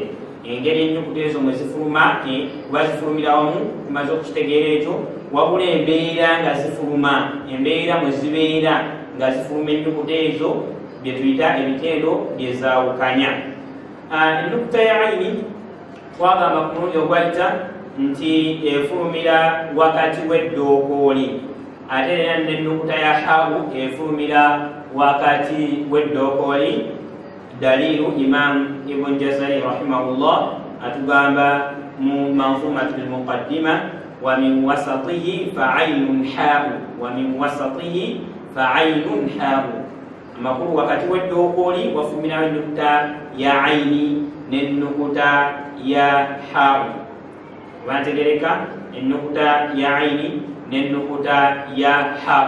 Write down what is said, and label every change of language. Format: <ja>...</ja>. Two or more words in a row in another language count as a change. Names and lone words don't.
<lg>Engeri ennyukuta ezo mwe zifuluma kuba zifulumira wamu tumaze okukitegeera ekyo, wabula embeera nga zifuluma, embeera mwe zibeera nga zifuluma ennyukuta ezo bye tuyita ebitendo byezaawukanya. Ennukuta ya ayini twagamba ku mulundi ogwayita nti efulumira wakati w'eddookooli, ate era n'ennukuta ya haabu efulumira wakati w'eddookooli.</lg> <ar>Dalilu Imam Ibn Jazari rahimahullah</ar> <lg>atugamba mu</lg> <ar>منظومة المقدمة ومن وسطه فعين حاء ومن وسطه فعين حاء.</ar> <lg>Amakulu wakati w'eddookooli wafulumira ennukuta ya ayini n'ennukuta ya ha'u. Bantegereka ennukuta ya ayini n'ennukuta ya ha'u.</lg>